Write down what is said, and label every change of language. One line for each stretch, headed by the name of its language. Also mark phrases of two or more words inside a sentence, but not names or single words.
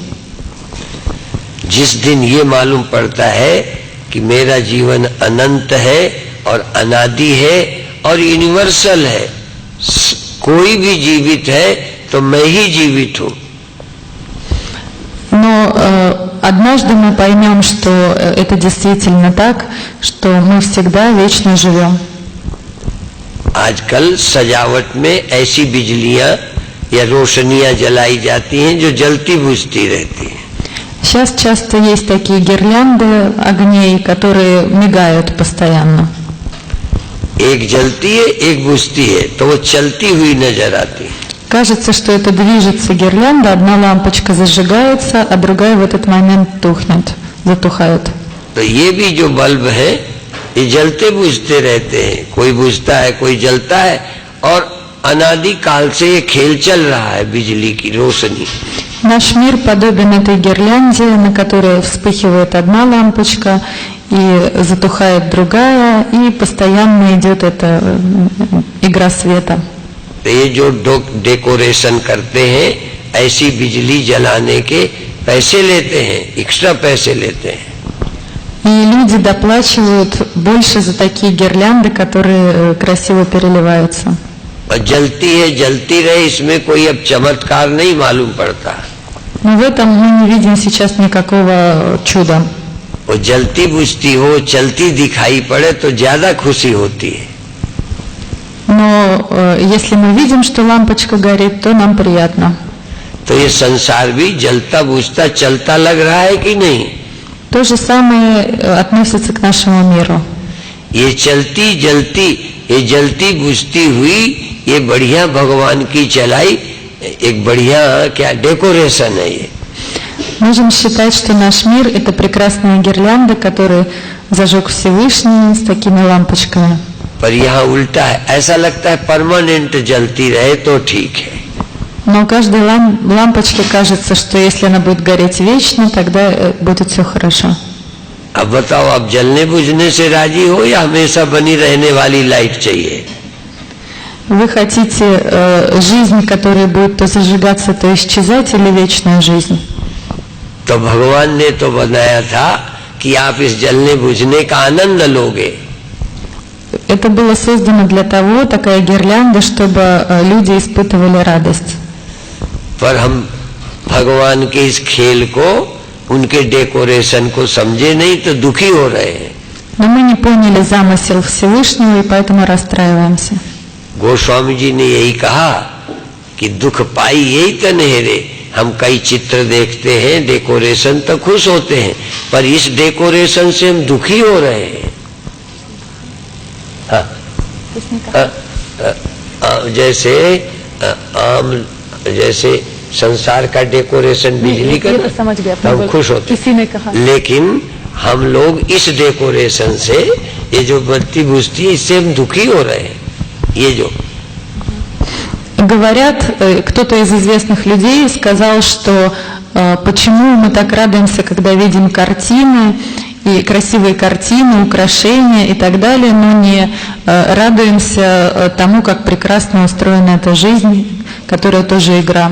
Hindi: जिस दिन ये मालूम पड़ता है कि मेरा जीवन अनंत है और अनादि है और यूनिवर्सल है, कोई भी जीवित है तो मैं ही जीवित हूँ।
Russian: Но однажды мы поймем, что это действительно так, что мы всегда вечно живем.
Hindi: आजकल सजावट में ऐसी बिजलियां या रोशनियां जलाई जाती हैं जो जलती बुझती रहती हैं।
Russian: Сейчас часто есть такие гирлянды огней, которые мигают постоянно.
Hindi: एक जलती है एक बुझती है तो वो चलती हुई नजर आती है।
Russian: Кажется, что это движется гирлянда, одна лампочка зажигается, а другая в этот момент тухнет, затухает.
Hindi: तो ये भी जो बल्ब है ये जलते बुझते रहते हैं, कोई बुझता है कोई जलता है और अनादि काल से ये खेल चल रहा है बिजली की रोशनी।
Russian: Наш мир подобен этой гирлянде, на которой вспыхивает одна лампочка и затухает другая, и постоянно идет эта игра света.
Hindi: तो ये जो डेकोरेशन करते हैं ऐसी बिजली जलाने के पैसे लेते हैं, एक्स्ट्रा पैसे लेते हैं।
Russian: И люди доплачивают больше за такие гирлянды, которые красиво переливаются.
Hindi: और जलती रहे इसमें कोई अब चमत्कार नहीं मालूम पड़ता।
Russian: Но в этом мы не видим сейчас никакого чуда.
Hindi: वो जलती बुझती हो चलती दिखाई पड़े तो ज्यादा खुशी होती है।
Russian: Но если мы видим, что лампочка горит, то нам приятно.
Hindi: तो ये संसार भी जलता बुझता चलता लग रहा है कि नहीं?
Russian: То же самое относится к нашему миру.
Hindi: ये जलती बुझती हुई ये बढ़िया भगवान की चलाई एक बढ़िया क्या डेकोरेशन है ये।
Russian: Можем считать, что наш мир – это прекрасная гирлянда, которую зажег Всевышний с такими лампочками.
Hindi: पर यहाँ उल्टा है, ऐसा लगता है परमानेंट जलती रहे तो ठीक है।
Russian: Но каждой лампочке кажется, что если она будет гореть вечно, тогда будет все хорошо.
Hindi: अब बताओ, आप जलने बुझने से राजी हो या हमेशा बनी रहने वाली लाइट चाहिए?
Russian: Вы хотите жизнь, которая будет то зажигаться, то исчезать, или вечную жизнь?
Hindi: तो भगवान ने तो बनाया था कि आप इस जलने बुझने का आनंद लोगे।
Russian: Это было создано для того, такая гирлянда, чтобы люди испытывали радость.
Hindi: पर हम भगवान के इस खेल को, उनके डेकोरेशन को समझे नहीं तो दुखी हो रहे हैं।
Russian: Но мы не поняли замысел Всевышнего и поэтому расстраиваемся.
Hindi: गोस्वामी जी ने यही कहा कि दुख पाई यही तो नेहरे। हम कई चित्र देखते हैं, डेकोरेशन तो खुश होते हैं, पर इस डेकोरेशन से हम दुखी हो रहे हैं। जैसे जैसे संसार का डेकोरेशन बिजली का, तो समझ गया, हम खुश होते, किसी ने कहा। लेकिन हम लोग इस डेकोरेशन से, ये जो बत्ती बुझती है, इससे हम दुखी हो रहे हैं। ये जो
Russian: говорят, кто-то из известных людей сказал, что почему мы так радуемся, когда видим картины, и красивые картины, украшения и так далее, но не радуемся тому, как прекрасно устроена эта жизнь, которая тоже игра.